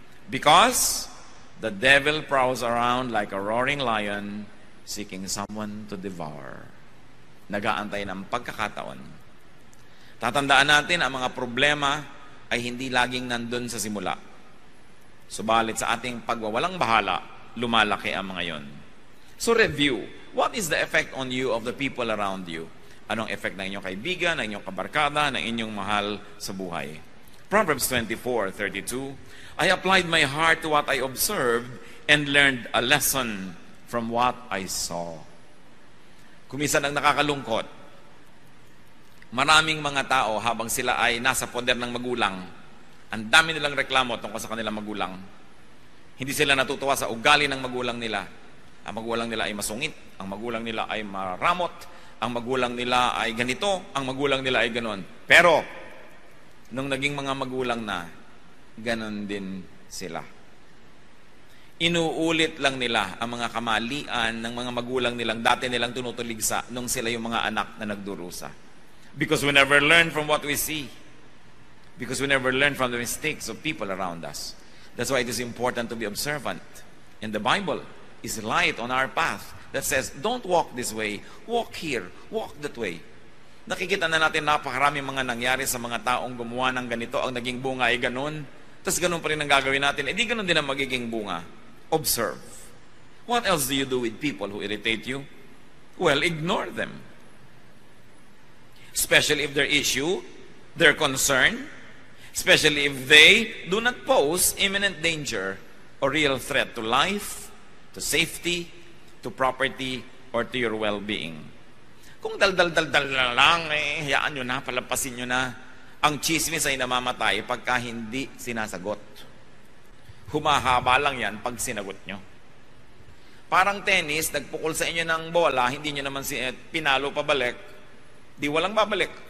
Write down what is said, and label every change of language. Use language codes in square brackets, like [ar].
[en] Because the devil prowls around like a roaring lion seeking someone to devour. [tl] Nag-aantay ng pagkakataon. Tatandaan natin ang mga problema ay hindi laging nandun sa simula. Subalit sa ating pagwawalang bahala, lumalaki ang mga yon. [en] So review, what is the effect on you of the people around you? [tl] Anong effect ng inyong kaibigan, ng inyong kabarkada, ng inyong mahal sa buhay? [en] Proverbs 24:32, I applied my heart to what I observed and learned a lesson from what I saw. [tl] Kuminsan ang nakakalungkot, maraming mga tao habang sila ay nasa poder ng magulang, ang dami nilang reklamo tungkol sa kanilang magulang. Hindi sila natutuwa sa ugali ng magulang nila. Ang magulang nila ay masungit, ang magulang nila ay maramot, ang magulang nila ay ganito, ang magulang nila ay ganon. Pero, nung naging mga magulang na, ganon din sila. Inuulit lang nila ang mga kamalian ng mga magulang nilang dati nilang tinutuligsa nung sila yung mga anak na nagdurusa. [en] Because we never learn from what we see. Because we never learn from the mistakes of people around us. That's why it is important to be observant. And the Bible is light on our path that says, don't walk this way, walk here, walk that way. [tl] Nakikita na natin napakarami mga nangyari sa mga taong gumawa ng ganito, ang naging bunga ay ganun. Tapos ganun pa rin ang gagawin natin. Di ganun din ang magiging bunga. [en] Observe. What else do you do with people who irritate you? Well, ignore them. Especially if their issue, their concern, especially if they do not pose imminent danger or real threat to life, to safety, to property, or to your well-being. [tl] Kung dal-dal-dal-dal lang, hayaan nyo na, palampasin nyo na. Ang chismis ay namamatay pagka hindi sinasagot. Humahaba lang yan pag sinagot nyo. Parang tennis, nagpukol sa inyo ng bola, hindi nyo naman pinalo pabalik, di walang babalik.